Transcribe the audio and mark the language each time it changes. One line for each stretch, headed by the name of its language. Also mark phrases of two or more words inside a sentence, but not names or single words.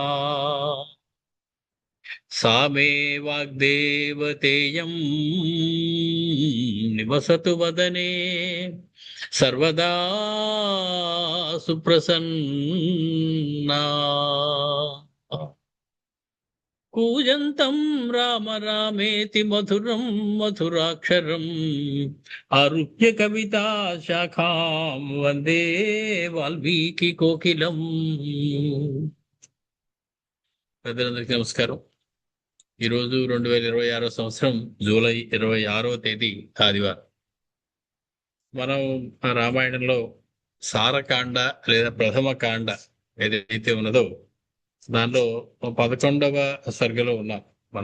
Sanskrit: सा मे वाग्देवतेयं निवसतु वदने सर्वदा सुप्रसन्ना कूजन्तं राम रामेति मधुरं मधुराक्षरम् आरुह्य कविता शाखां वन्दे వాల్మీకి కోకిలం.
Telugu: పెద్దలందరికీ నమస్కారం. ఈరోజు 2026 సంవత్సరం జూలై 26వ తేదీ ఆదివారం. మనం రామాయణంలో సారకాండ లేదా ప్రథమ కాండ ఏదైతే ఉన్నదో దానిలో 11వ సర్గలో ఉన్నాం మనం.